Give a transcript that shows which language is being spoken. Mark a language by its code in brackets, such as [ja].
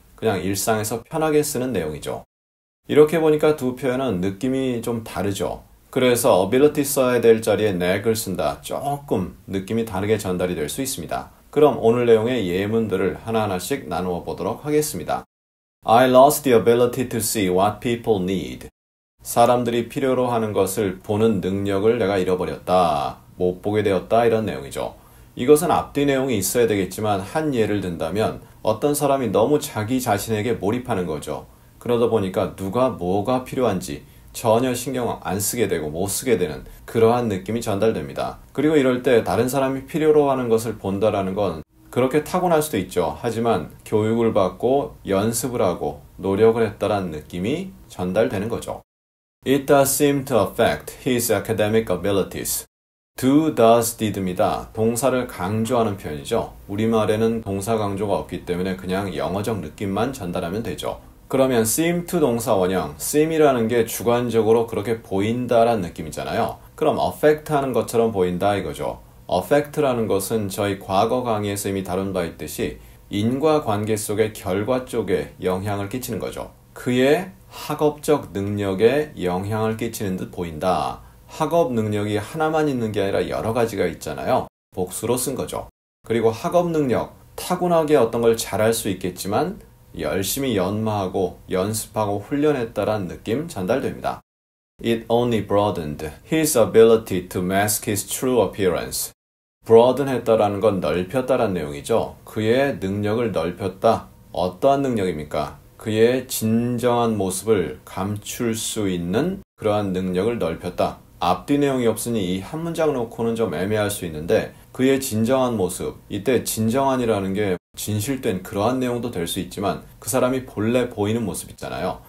[ko] 그냥 일상에서 편하게 쓰는 내용이죠. 이렇게 보니까 두 표현은 느낌이 좀 다르죠. 그래서 ability 써야 될 자리에 knack을 쓴다. 조금 느낌이 다르게 전달이 될 수 있습니다. 그럼 오늘 내용의 예문들을 하나하나씩 나누어 보도록 하겠습니다. [en] I lost the ability to see what people need. [ko] 사람들이 필요로 하는 것을 보는 능력을 내가 잃어버렸다. 못 보게 되었다. 이런 내용이죠. 이것은 앞뒤 내용이 있어야 되겠지만 한 예를 든다면 어떤 사람이 너무 자기 자신에게 몰입하는 거죠. 그러다 보니까 누가 뭐가 필요한지 전혀 신경 안 쓰게 되고 못 쓰게 되는 그러한 느낌이 전달됩니다. 그리고 이럴 때 다른 사람이 필요로 하는 것을 본다라는 건 그렇게 타고날 수도 있죠. 하지만 교육을 받고 연습을 하고 노력을 했다라는 느낌이 전달되는 거죠. [en] It does seem to affect his academic abilities. [ko] do, does, did입니다. 동사를 강조하는 표현이죠. 우리말에는 동사 강조가 없기 때문에 그냥 영어적 느낌만 전달하면 되죠. 그러면 seem to 동사 원형, seem이라는 게 주관적으로 그렇게 보인다라는 느낌이잖아요. 그럼 affect 하는 것처럼 보인다 이거죠. affect라는 것은 저희 과거 강의에서 이미 다룬 바 있듯이 인과관계 속의 결과 쪽에 영향을 끼치는 거죠. 그의 학업적 능력에 영향을 끼치는 듯 보인다. 학업 능력이 하나만 있는 게 아니라 여러 가지가 있잖아요. 복수로 쓴 거죠. 그리고 학업 능력, 타고나게 어떤 걸 잘할 수 있겠지만 열심히 연마하고 연습하고 훈련했다라는 느낌 전달됩니다. [en] It only broadened his ability to mask his true appearance. [ko] broaden 했다라는 건 넓혔다라는 내용이죠. 그의 능력을 넓혔다. 어떠한 능력입니까? 그의 진정한 모습을 감출 수 있는 그러한 능력을 넓혔다. 앞뒤 내용이 없으니 이 한 문장 놓고는 좀 애매할 수 있는데 그의 진정한 모습, 이때 진정한이라는 게 진실된 그러한 내용도 될 수 있지만 그 사람이 본래 보이는 모습 있잖아요.